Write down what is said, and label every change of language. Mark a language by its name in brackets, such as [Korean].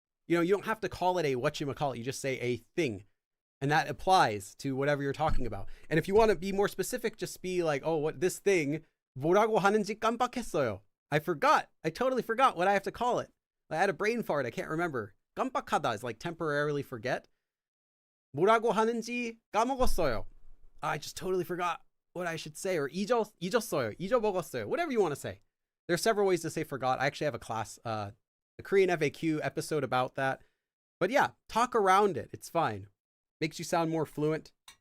[English] You don't have to call it a whatchamacallit. You just say a thing. And that applies to whatever you're talking about. And if you want to be more specific, just be like, oh, what this thing, [Korean] 뭐라고 하는지 깜빡했어요. [English] I totally forgot what I have to call it. I had a brain fart. I can't remember. 깜빡하다 is like temporarily forget. [Korean] 뭐라고 하는지 까먹었어요. [English] I just totally forgot what I should say. Or [Korean] 잊었어요. 잊어먹었어요. [English] Whatever you want to say. There are several ways to say forgot. I actually have a class, the Korean FAQ episode about that. But yeah, talk around it. It's fine. Makes you sound more fluent.